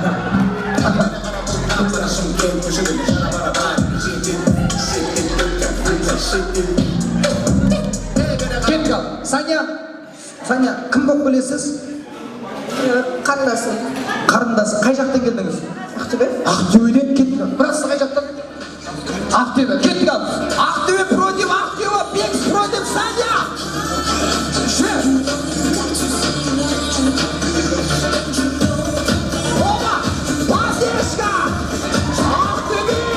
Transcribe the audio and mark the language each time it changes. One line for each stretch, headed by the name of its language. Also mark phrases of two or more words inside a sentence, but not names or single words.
Kazakh: Кел, Саня, кім болып білесіз? Қарындасы. Қай жақтан келдіңіз? Ақтөбеден кеттік. Біраз қай жақтан? Ақтөбе. Кеттік ал. Ақтөбе против Ақтөбе. Бекс против Саня. Опа!
Russian: Поддержка! Ақтөбе!